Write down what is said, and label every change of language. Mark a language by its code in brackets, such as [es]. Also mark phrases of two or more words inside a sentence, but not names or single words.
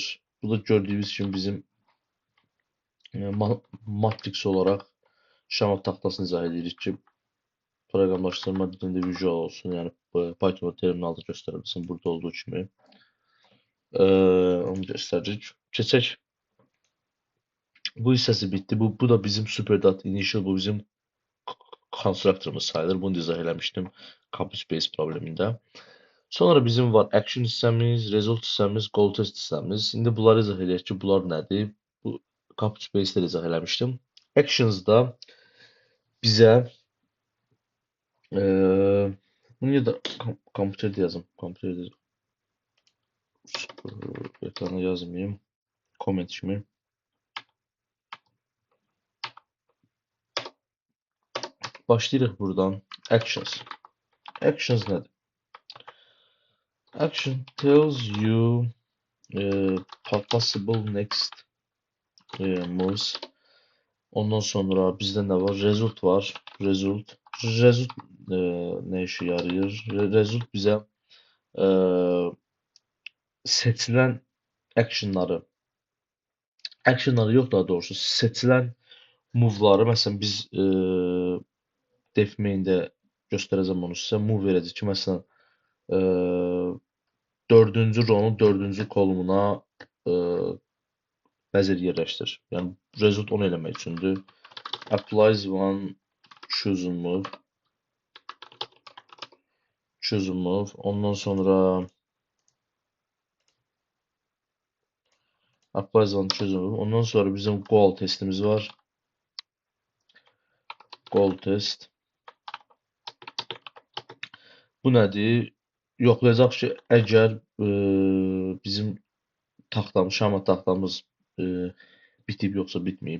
[az] Bu da gördüyünüz kimi bizim matrix olaraq şəma taxtasını izah edirik ki, proqramlaşdırma dilində visual olsun. Yəni Python terminalda göstərə bilsin burada olduğu kimi. Onu göstəririk. Keçək. Bu hissəsi bitdi. Bu da bizim [en] superdata initial, [az] bu bizim konstruktorumuz sayılır. Bunu da izah eləmişdim [en] copy space [az] problemində. Sonra bizim var action hissəmiz, result hissəmiz, [en] goal test [az] hissəmiz. İndi bunları izah eləyək ki, bunlar nədir? Bu [en] copy space- [az] də izah eləmişdim. Actions-da bizə bunu ya da kompüterdə yazım. Kompüterdə ekrana yazmayayım. Comment kimi. Başlayırıq buradan. Actions. Actions nədir? [en] Action tells you possible next moves. [az] Ondan sonra bizdə nə var? Result var. Result nə işə yarayır? Result bizə seçilən actionları yox, daha doğrusu seçilən move-ları, məsələn biz def main-də göstərəcəm onu sizə. Move verəcək ki, məsələn 4-cü rownun 4-cü kolumuna vəzir yerləşdir. Yəni result onu eləmək üçündür. [en] Applies one chosen move. [az] Ondan sonra [en] applies one chosen move. [az] Ondan sonra bizim goal testimiz var. [en] Goal test. [az] Bu nədir? Yoxlayacaq ki, əgər bizim taxtamız, şama taxtamız e, bitib yoxsa bitməyib.